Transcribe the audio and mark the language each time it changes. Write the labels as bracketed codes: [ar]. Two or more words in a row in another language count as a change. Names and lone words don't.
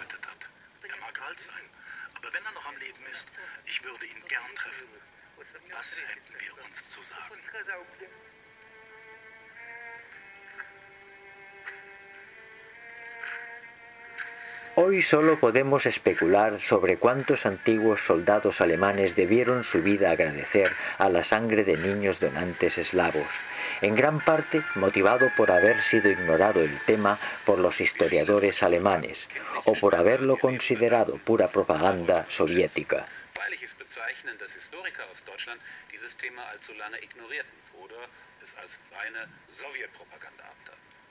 [es] Hoy solo podemos especular sobre cuántos antiguos soldados alemanes debieron su vida agradecer a la sangre de niños donantes eslavos. en gran parte motivado por haber sido ignorado el tema por los historiadores alemanes o por haberlo considerado pura propaganda soviética. [de] Feierliches bezeichnen, dass Historiker aus Deutschland dieses Thema allzu lange ignorierten oder es als reine Sowjetpropaganda abtaten.